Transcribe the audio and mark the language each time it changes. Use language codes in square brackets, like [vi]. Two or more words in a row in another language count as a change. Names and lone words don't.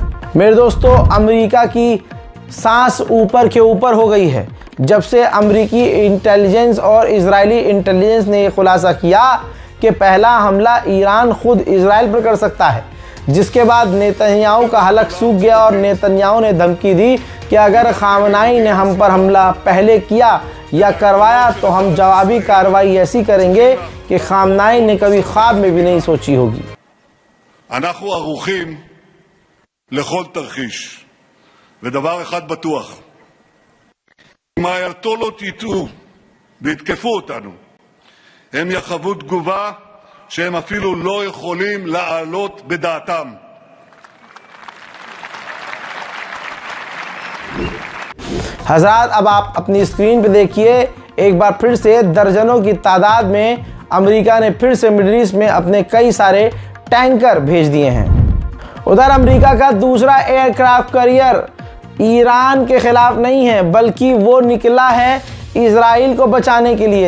[hi] मेरे दोस्तों, अमेरिका की सांस ऊपर के ऊपर हो गई है जब से अमेरिकी इंटेलिजेंस और इजरायली इंटेलिजेंस ने यह खुलासा किया कि पहला हमला ईरान खुद इजराइल पर कर सकता है, जिसके बाद नेतन्याहू का हलक सूख गया और नेतन्याहू ने धमकी दी कि अगर खामनाई ने हम पर हमला पहले किया या करवाया तो हम जवाबी कार्रवाई ऐसी करेंगे कि खामनाई ने कभी ख्वाब में भी नहीं सोची होगी। [he] אנחנו ערוכים לכל תרחיש, ודבר אחד בטוח, אם האייתולות יטעו ויתקפו אותנו, הם יחוו תגובה שהם אפילו לא יכולים להעלות בדעתם. [hi] हजरात, अब आप अपनी स्क्रीन पे देखिए, एक बार फिर से दर्जनों की तादाद में अमेरिका ने फिर से [en] Middle East [hi] में अपने कई सारे टैंकर भेज दिए हैं। उधर अमेरिका का दूसरा [en] aircraft carrier [hi] ईरान के खिलाफ नहीं है, बल्कि वो निकला है इजराइल को बचाने के लिए।